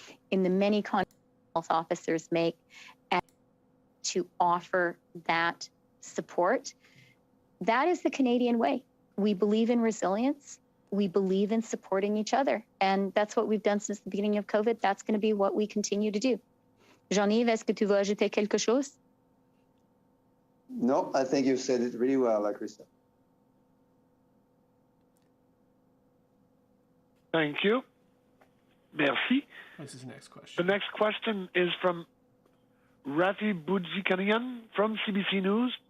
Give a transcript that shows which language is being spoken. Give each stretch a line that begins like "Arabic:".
English: In the many health officers make to offer that support. That is the Canadian way. We believe in resilience. We believe in supporting each other. And that's what we've done since the beginning of COVID. That's going to be what we continue to do.
French: Jean-Yves, est-ce que tu veux ajouter quelque chose?
English: No, I think you said it really well, Krista. Thank you.
French: Merci.
English: What's his next question? The next question is from Rafi Boudjikanian from CBC News.